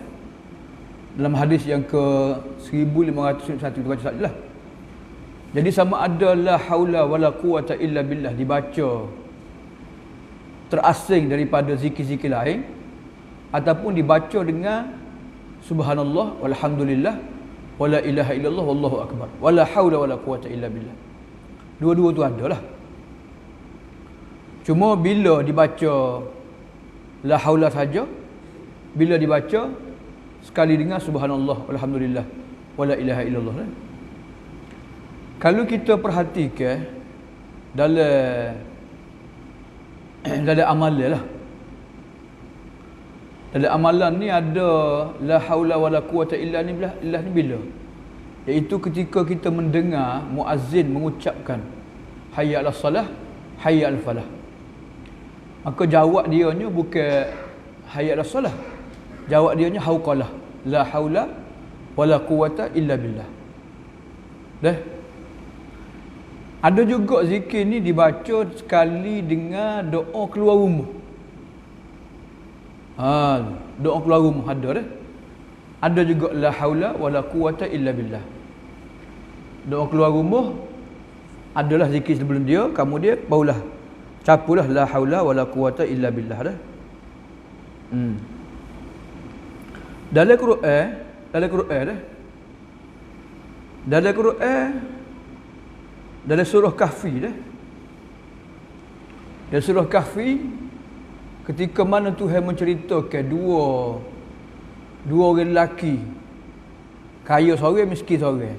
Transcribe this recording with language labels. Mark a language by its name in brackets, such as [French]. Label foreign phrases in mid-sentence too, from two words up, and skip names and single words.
[Malay] Dalam hadis yang ke 1591 kita baca tadi lah. Jadi sama ada [Arabic] لا حول ولا قوة إلا بالله [Malay] dibaca terasing daripada zikir-zikir lain ataupun dibaca dengan [Arabic] سبحان الله والحمد لله ولا إله إلا الله والله أكبر ولا حول ولا قوة إلا بالله. [Malay] Dua-dua tu ada lah. Cuma bila dibaca [Arabic] لا حول [Malay] saja, bila dibaca sekali dengan [Arabic] سبحان الله والحمد لله ولا إله إلا الله [Malay] lah. Kalau kita perhatikan dalam amalan lah, dalam amalan ni ada [Arabic] لا حول ولا قوة إلا بالله [Malay] ni bila? Iaitu ketika kita mendengar muazzin mengucapkan [Arabic] حي على الصلاة، حي على الفلاح. [Malay] Maka jawab dia nya bukan [Arabic] حي على الصلاة. [Malay] Jawab dia nya hauqalah, [Arabic] لا حول ولا قوة إلا بالله. [Malay] Dah. Ada juga zikir ni dibaca sekali dengan doa keluar rumah. Doa keluar rumah ada dah. Ada juga [Arabic] لا حول ولا قوة إلا بالله. [Malay] Doa keluar rumah adalah zikir sebelum dia, kemudian barulah capulah [Arabic] لا حول ولا قوة إلا بالله [Malay] dah. Dalam Quran dah. Dalam Quran dalam surah Kahfi dah. Dalam surah Kahfi ketika mana Tuhan menceritakan dua orang lelaki, kaya seorang, miskin seorang.